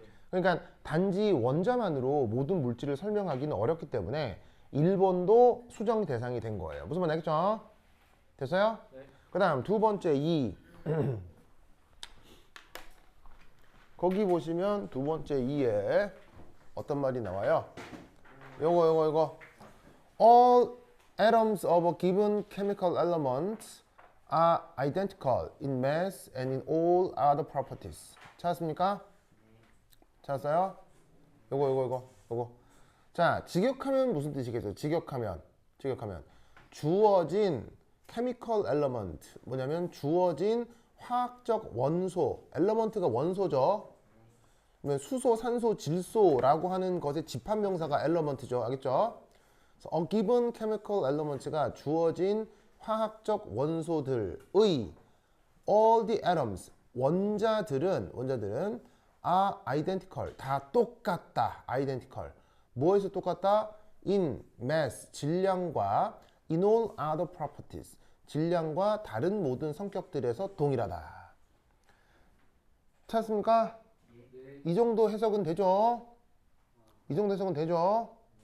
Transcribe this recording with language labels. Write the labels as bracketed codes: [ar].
[ko] 그러니까 단지 원자만으로 모든 물질을 설명하기는 어렵기 때문에 1번도 수정 대상이 된 거예요. 무슨 말 알겠죠? 됐어요? 네. 그 다음 두 번째 2. 거기 보시면 두 번째 2에 어떤 말이 나와요? 요거 [en] All atoms of a given chemical element are identical in mass and in all other properties. [ko] 찾았습니까? 찾았어요? 요거. 자, 직역하면 무슨 뜻이겠어요? 직역하면 주어진 chemical element 뭐냐면 주어진 화학적 원소, element가 원소죠. 그러면 수소, 산소, 질소라고 하는 것의 집합명사가 element죠. 알겠죠? 그래서 [en] a given chemical elements [ko] 가 주어진 화학적 원소들의 [en] all the atoms [ko] 원자들은 [en] are identical [ko] 다 똑같다. identical 뭐에서 똑같다? [en] in mass [ko] 질량과 [en] in all other properties [ko] 질량과 다른 모든 성격들에서 동일하다. 찾았습니까? 네. 이 정도 해석은 되죠? 이 정도 해석은 되죠?